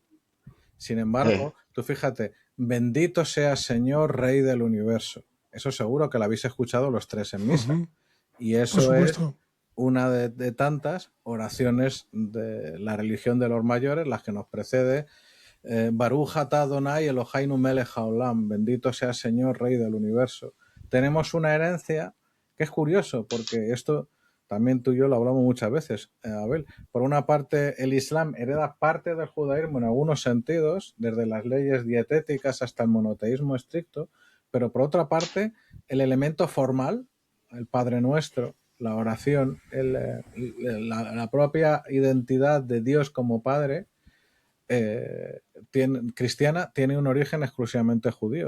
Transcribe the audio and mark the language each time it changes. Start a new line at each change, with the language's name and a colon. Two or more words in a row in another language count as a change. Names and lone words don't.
Spanish: Sin embargo, tú fíjate, bendito sea Señor, Rey del Universo. Eso seguro que lo habéis escuchado los tres en misa. Ujú. Y Por eso es supuesto. una de tantas oraciones de la religión de los mayores, las que nos precede.
Hebrew: ברוך אתה אדני אלהינו מלך העולם,
Spanish: bendito sea Señor, Rey del Universo. Tenemos una herencia que es curioso, porque esto también tú y yo lo hablamos muchas veces, Abel. Por una parte, el Islam hereda parte del judaísmo en algunos sentidos, desde las leyes dietéticas hasta el monoteísmo estricto, pero por otra parte, el elemento formal, el Padre Nuestro, la oración, la propia identidad de Dios como Padre, cristiana, tiene un origen exclusivamente judío.